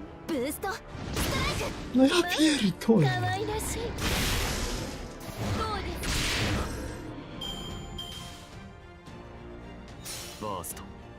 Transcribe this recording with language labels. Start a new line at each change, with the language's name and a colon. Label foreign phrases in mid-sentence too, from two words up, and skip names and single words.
Japanese: ブーストストライク。
Polish: No ja pierdolę!
Japanese: 可愛らしい。どうです。バースト。